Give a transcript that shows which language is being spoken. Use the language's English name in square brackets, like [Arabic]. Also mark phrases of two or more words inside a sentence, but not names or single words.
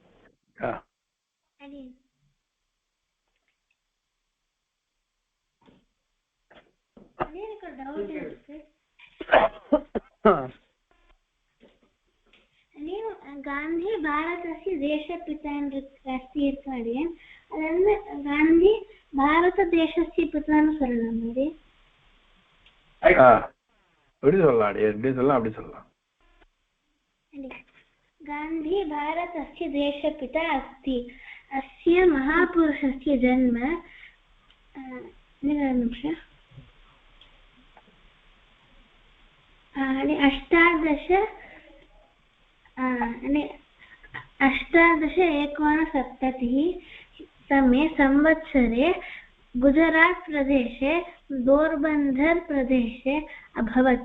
[Sanskrit] गांधी भारतस्य देशपिता अस्ति अडियन् गांधी भारतदेशस्य पिता சொல்லலாம் [Tamil] எப்படி சொல்லலாம் எப்படி சொல்லலாம் அப்படி சொல்லலாம் [Sanskrit] गांधी भारतस्य देशपिता अस्ति। अस्य महापुरुषस्य जन्म 1869 तमे संवत्सरे गुजरात प्रदेशे पोरबंदर प्रदेशे अभवत्।